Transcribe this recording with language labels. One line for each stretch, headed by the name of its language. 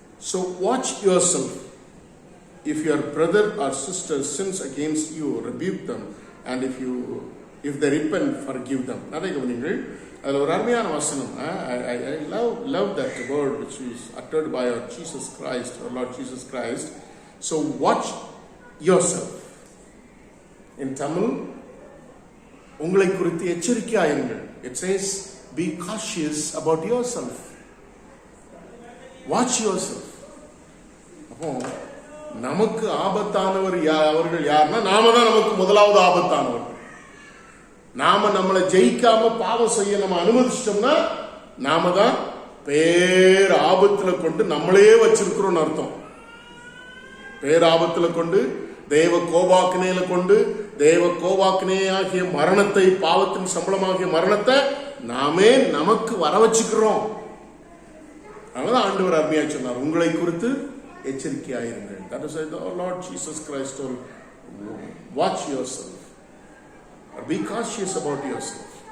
English: So watch yourself. If your brother or sister sins against you, rebuke them, and if they repent, forgive them.
Tamil: நிறைய கவனிங்கள். அதில் ஒரு அருமையான வசனம்.
English: I love that word which is uttered by our Jesus Christ, our Lord Jesus Christ. So watch yourself. In Tamil,
Tamil: உங்களை குறித்து எச்சரிக்கையாயிருங்கள்.
English: It says, be cautious about yourself. Watch yourself.
Tamil: அப்போ நமக்கு ஆபத்தானவர் அவர்கள் யாருன்னா நாம தான் நமக்கு முதலாவது ஆபத்தானவர். நாம நம்மளை ஜெயிக்காம பாவம் செய்ய நம்ம அனுமதிச்சிட்டோம்னா நாம தான் பேர் ஆபத்துல கொண்டு நம்மளே வச்சிருக்கிறோம் அர்த்தம். பேராபத்துல கொண்டு தேவ கோபாக்கினையில கொண்டு தேவ கோபாக்கினையாகிய மரணத்தை, பாவத்தின் சம்பளமாகிய மரணத்தை நாமே நமக்கு வர வச்சுக்கிறோம். அதனால ஆண்டவர் அருமையா சொன்னார், உங்களை குறித்து எச்சரிக்கையாயிருங்கள்.
English: That is why the Lord Jesus Christ told, watch yourself or be cautious about yourself.